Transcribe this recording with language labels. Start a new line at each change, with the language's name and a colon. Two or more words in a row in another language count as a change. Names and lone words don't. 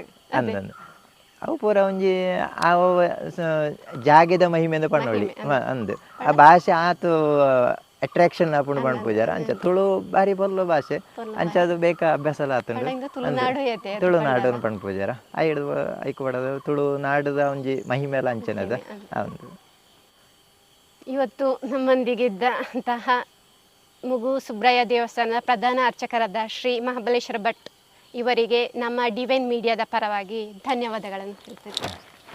Tulu: ಅಂದಂದು ಅವು ಪೂರ ಒಂಜಿ ಅವ ಜಾಗದ ಮಹಿಮೆಂದ ಪಣ್ಣೊಳ್ಳಿ ಅಂದು ಆ ಭಾಷೆ ಆತು ಅಟ್ರಾಕ್ಷನ್ ಆಪುಂಡು ಪಂಡ್ ಪೂಜಾರ ಅಂಚ ತುಳು ಬಾರಿ ಬರ್ಲು ಭಾಷೆ ಅಂಚ ಅದು ಬೇಕ ಅಭ್ಯಾಸ ಎಲ್ಲ ಆತುಂಡು ತುಳುನಾಡು ಪಂಡ್ ಪೂಜಾರ ಐಕು ಬಡದು ತುಳುನಾಡದ ಒಂಜಿ ಮಹಿಮೆ ಎಲ್ಲ ಅಂಚನದ.
Kannada: ಇವತ್ತು ನಮ್ಮೊಂದಿಗಿದ್ದ ಅಂತಹ ಮುಗು ಸುಬ್ರಾಯ ದೇವಸ್ಥಾನದ ಪ್ರಧಾನ ಅರ್ಚಕರಾದ ಶ್ರೀ ಮಹಾಬಲೇಶ್ವರ ಭಟ್ ಇವರಿಗೆ ನಮ್ಮ ಡಿವೈನ್ ಮೀಡಿಯಾದ ಪರವಾಗಿ ಧನ್ಯವಾದಗಳನ್ನು ಹೇಳ್ತೇನೆ.